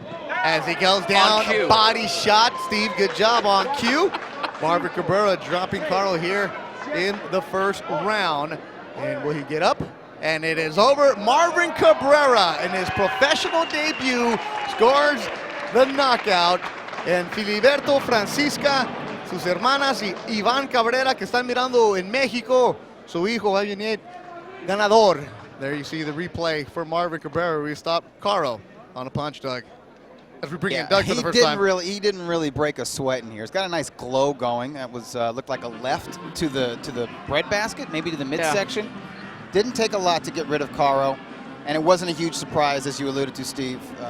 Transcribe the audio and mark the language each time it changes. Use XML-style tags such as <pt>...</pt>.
<en>As he goes down, a body shot. Steve, good job on cue. Marvin Cabrera dropping Caro here in the first round. And will he get up? And it is over. Marvin Cabrera, in his professional debut, scores the knockout.</en> <es>En Filiberto, Francisca, sus hermanas y Iván Cabrera que están mirando en México. Su hijo va a venir ganador.</es> <en>There you see the replay for Marvin Cabrera. We stop Caro on a punch, Doug. As we bring in Doug for the first time. He didn't really break a sweat in here. He's got a nice glow going. That was looked like a left to the breadbasket, maybe to the midsection. Didn't take a lot to get rid of Caro. And it wasn't a huge surprise, as you alluded to, Steve.</en>